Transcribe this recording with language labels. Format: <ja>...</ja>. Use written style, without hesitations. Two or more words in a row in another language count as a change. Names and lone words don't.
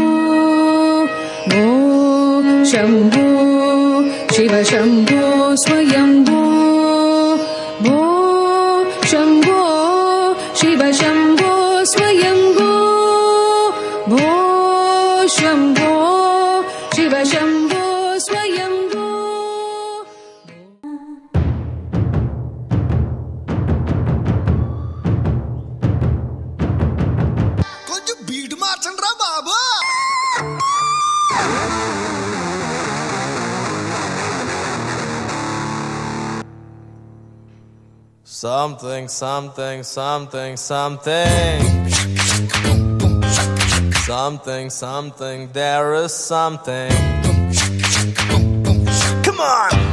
<sa>भो शंभो शिव शंभो स्वयंभो. भो शंभो शिव शंभो स्वयंभो. भो शंभो शिव शंभो स्वयंभो.</sa> <te>కొంచెం బీట్ మార్చండి రా బాబు.</te> <en>Something, something, something, something. Something, something, there is something. Come on!</en>